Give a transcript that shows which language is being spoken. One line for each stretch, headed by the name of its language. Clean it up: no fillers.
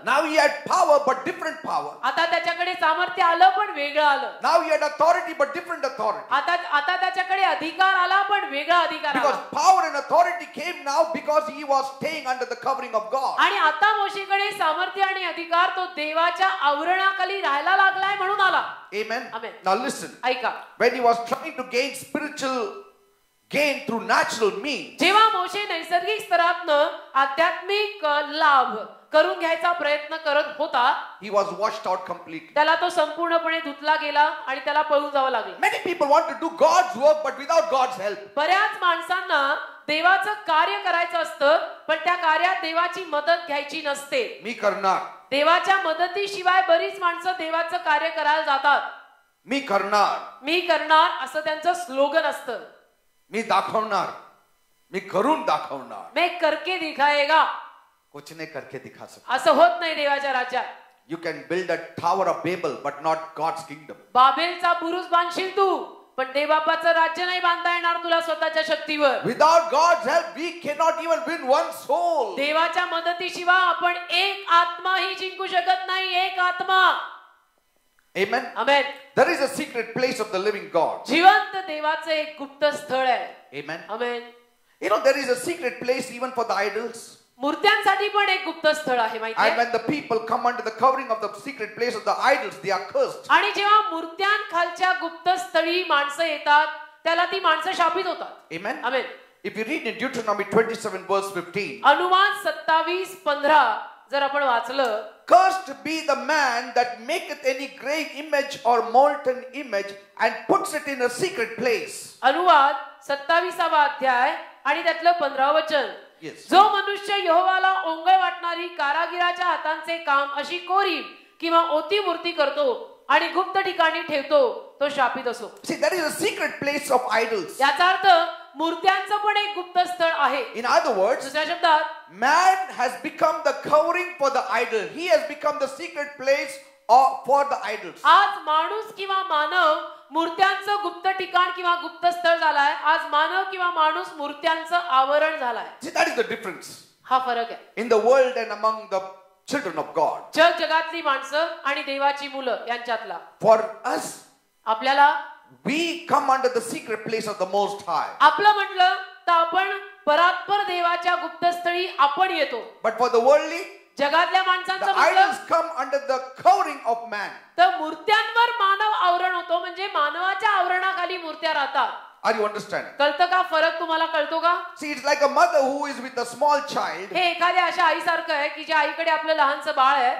English: Now he had power, but different power.
Marathi: आता त्याच्याकडे सामर्थ्य आलं पण वेगळं आलं.
English: Now he had authority, but different authority.
Marathi: आता त्याच्याकडे अधिकार आला पण वेगळा अधिकार आला.
English: Because power and authority came now because he was staying under the covering of God.
Marathi: आणि आता मोशेकडे सामर्थ्य आणि अधिकार तो देवाच्या आवरणाखाली राहायला लागलाय म्हणून आला.
English: Amen. Amen. Now listen.
Marathi: ऐका,
English: When he was trying to gain spiritual gain through natural means,
Marathi: जेव्हा मोशे नैसर्गिक स्तरातनं आध्यात्मिक लाभ करून घ्यायचा प्रयत्न करत होता
English: he was washed out completely.
Marathi: त्याला तो संपूर्णपणे धुतला गेला आणि त्याला पळून जावं लागलं.
English: Many people want to do God's work, but without God's help.
Marathi: बऱ्याच माणसांना देवाचं कार्य करायचं असतं पण त्या कार्यात देवाची मदत घ्यायची नसते. मी करणार. देवाच्या मदतीशिवाय बरीच माणसं देवाचं कार्य करायला जातात. मी करणार. मी करणार असं त्यांचं स्लोगन असतं. मी दाखवणार. मी करून दाखवणार.
Hindi: मैं करके दिखाएगा. कुछ नहीं करके दिखा सकता.
Marathi: असं होत नाही देवाच्या राज्यात.
English: You can build a tower of Babel, but not God's kingdom.
Marathi: बाबेलचा बुरुज बांधशील तू पण देवबापाचं राज्य नाही बांधता येणार तुला स्वतःच्या शक्तीवर.
English: Without God's help, we cannot even win one soul.
Marathi: देवाच्या मदतीशिवाय आपण एक आत्माही जिंकू शकत नाही. एक आत्मा.
English: Amen.
Marathi: Amen.
English: There is a secret place of the living God.
Marathi: जिवंत देवाचं एक गुप्त स्थळ आहे.
English: Amen.
Marathi: Amen.
English: You know, there is a secret place even for the idols.
Marathi: मूर्त्यांसाठी पण एक गुप्त स्थळ आहे माहिती
English: And
Marathi: आहे.
English: when the people come under the covering of the secret place of the idols, they are cursed.
Marathi: आणि जेव्हा मूर्त्यांखालच्या गुप्त स्थळी माणसं येतात त्याला ती माणसं शापित होतात.
English: Amen.
Marathi: Amen.
English: If you read in Deuteronomy 27 verse 15,
Marathi: अनुवाद 27:15 जर आपण वाचलं,
English: cursed be the man that maketh any grave image or molten image and puts it in a secret place.
Marathi: अनुवाद 27वा अध्याय आणि त्यातलं 15 वचन.
English: Yes.
Marathi: जो मनुष्य यहोवाला ओंगळ वाटणारी कारागिराच्या हातांचे काम अशी कोरीव किंवा ओती मूर्ती करतो आणि गुप्त ठिकाणी ठेवतो तो शापित असो.
English: See, there is a secret place of idols.
Marathi: याचा अर्थ मूर्त्यांचं पण एक गुप्त स्थळ आहे.
English: In other words,
Marathi: दुसऱ्या शब्दात
English: man has become the covering for the idol. He has become the secret place for the idols.
Marathi: आज माणूस किंवा मानव मूर्त्यांचं गुप्त ठिकाण किंवा गुप्त स्थळ झालाय. आज मानव किंवा माणूस मूर्त्यांचं आवरण झालाय.
English: See, that is the difference
Marathi: हा फरक आहे.
English: in the world and among the children of God.
Marathi: जगातली माणसं आणि देवाची मुलं यांच्यातला.
English: For us,
Marathi: आपल्याला
English: we come under the secret place of the Most High.
Marathi: आपलं म्हटलं तर आपण परात्पर देवाच्या गुप्तस्थळी आपण येतो.
English: But for the worldly,
Marathi: जगातल्या
English: the
Marathi: माणसांचं म्हटलं
English: idols come under the covering of man.
Marathi: तर मूर्त्यांवर मानव आवरण होतो म्हणजे मानवाच्या आवरणाखाली मूर्त्या राहतात.
English: Are you understanding?
Marathi: कळतं का? फरक तुम्हाला कळतो का?
English: See, it's like a mother who is with a small child.
Marathi: हे एखाद्या अशा आईसारखं आहे की ज्या आईकडे आपलं लहानचं बाळ आहे